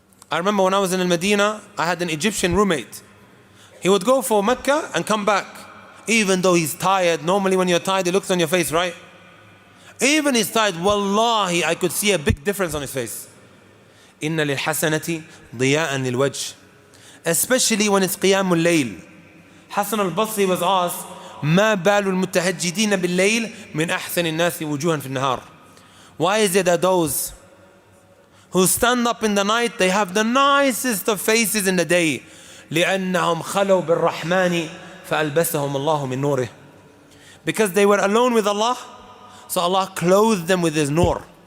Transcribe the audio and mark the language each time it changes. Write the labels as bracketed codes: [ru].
[en] I remember when I was in Medina, I had an Egyptian roommate. He would go for Mecca and come back. Even though he's tired, normally when you're tired, it looks on your face, right? Even he's tired, wallahi, I could see a big difference on his face. [ar] إِنَّ لِلْحَسَنَةِ ضِيَاءً لِلْوَجْهِ. [en] Especially when it's [ar] قِيَامُ اللَّيْلِ. [en] Hassan al-Basri was asked, [ar] مَا بَالُ الْمُتَهَجِّدِينَ بِاللَّيْلِ مِنْ أَحْسَنِ النَّاسِ وُجُوهًا فِي النَّهَارِ. [en] Why is it that those who stand up in the night, they have the nicest of faces in the day? [ar] لِأَنَّهُمْ خَلَوْا بِالرَّحْمَنِ فَأَلْبَسَهُمُ اللَّهُ مِنْ نُورِهِ. [en] Because they were alone with Allah, so Allah clothed them with His nur.